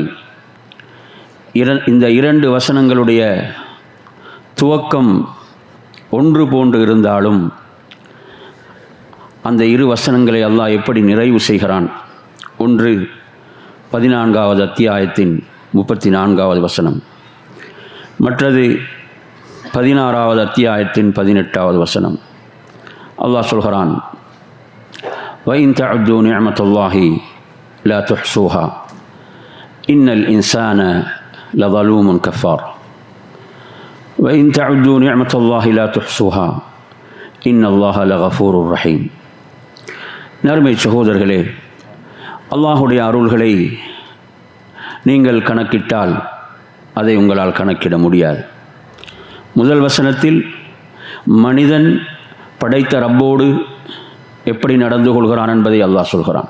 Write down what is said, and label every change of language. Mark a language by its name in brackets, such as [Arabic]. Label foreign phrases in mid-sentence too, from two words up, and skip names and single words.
[Tamil] இந்த 2 வசனங்களுடைய துவக்கம் ஒன்று போன்று இருந்தாலும் அந்த 2 வசனங்களை அல்லாஹ் எப்படி நிறைவு செய்கிறான். ஒன்று 14வது அத்தியாயத்தின் 34வது வசனம், மற்றது 16வது அத்தியாயத்தின் 18வது வசனம். அல்லாஹ் சொல்கிறான், [Arabic] وَإِن تَعُدُّوا نِعْمَةَ اللَّهِ لَا تُحْصُوهَا إِنَّ الْإِنسَانَ لَظَلُومٌ كَفَّارٌ. وَإِن تَعُدُّوا نِعْمَةَ اللَّهِ لَا تُحْصُوهَا إِنَّ اللَّهَ لَغَفُورٌ رَحِيمٌ. [Tamil] நறுமை சகோதரர்களே, அல்லாஹுடைய அருள்களை நீங்கள் கணக்கிட்டால் அதை உங்களால் கணக்கிட முடியாது. முதல் வசனத்தில் மனிதன் படைத்த ரப்போடு எப்படி நடந்து கொள்கிறான் என்பதை அல்லாஹ் சொல்கிறான்.